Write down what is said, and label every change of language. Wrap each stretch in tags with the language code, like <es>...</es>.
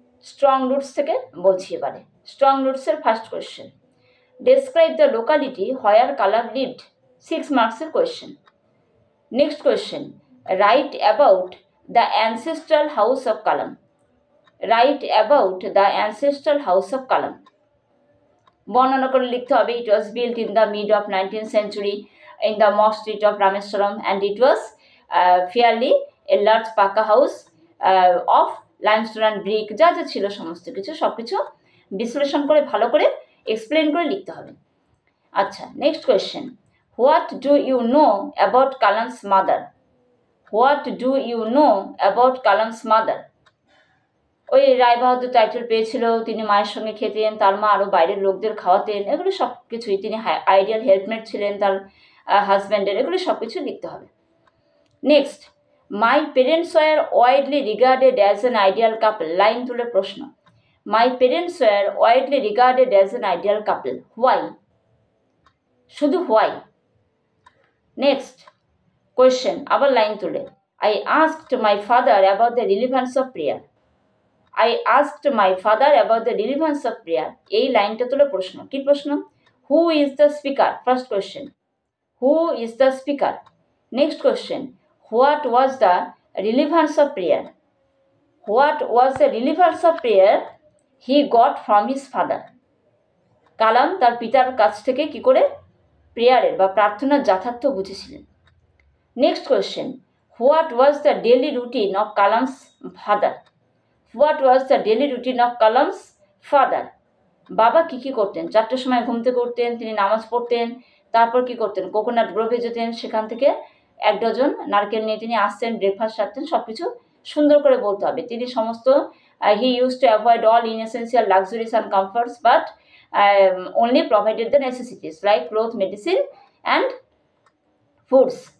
<en>strong roots</en> <bn>থেকে বলছি এবারে।</bn> <en>Strong রুটসের first question, describe the locality where Kalam lived, 6 মার্কসের question. Next question, write about the ancestral house of Kalam. Write about the ancestral house of Kalam,</en> <bn>বর্ণনা করে লিখতে হবে।</bn> <en>It was built in the mid of 19th century in the mock street of Rameswaram, and it was fairly a large pucca house of limestone and brick।</en> <bn>যা যা ছিল সমস্ত কিছু সব কিছু বিশ্লেষণ করে ভালো করে এক্সপ্লেন করে লিখতে হবে।</bn> <en>আচ্ছা, next question, what do you know about Kalam's mother? What do you know about Kalam's mother?</en> <bn>ওই রায়বাহাদুর টাইটেল পেয়েছিল, তিনি মায়ের সঙ্গে খেতেন, তার মা আরও বাইরের লোকদের খাওয়াতেন, এগুলো সব কিছুই। তিনি আইডিয়াল হেল্পমেট ছিলেন তার হাজব্যান্ডের, এগুলো সব কিছু লিখতে হবে।</bn> <en>Next, my parents were widely regarded as an ideal couple.</en> <bn>Line তুলে প্রশ্ন,</bn> <en>My parents were widely regarded as an ideal couple, why? শুধু why. Next question,</en> <bn>আবার লাইন তুলে,</bn> <en>I asked my father about the relevance of prayer. I asked my father about the relevance of prayer.</en> <bn>এই লাইনটা তুলে প্রশ্ন, কি প্রশ্ন?</bn> <en>Who is the speaker? First question, who is the speaker? Next question, what was the relevance of prayer? What was the relevance of prayer he got from his father?</en> <bn>কালাম তার পিতার কাছ থেকে কি করে প্রেয়ারের বা প্রার্থনার যথার্থ বুঝেছিলেন।</bn> <en>Next question, what was the daily routine of Kalam's father? What was the daily routine of Kalam's father?</en> <bn>বাবা কি কি করতেন? 4টের সময় ঘুম থেকে উঠতেন, তিনি নামাজ পড়তেন, তারপর কি করতেন? কোকোনাট গ্রোভে যেতেন, সেখান থেকে 1 ডজন নারকেল নিয়ে তিনি আসতেন, ব্রেকফাস্ট সারতেন, সব কিছু সুন্দর করে বলতে হবে। তিনি সমস্ত</bn> <en>He use to avoid all inessential luxuries and comforts, but only provided the necessities like cloth, medicine and foods।</en>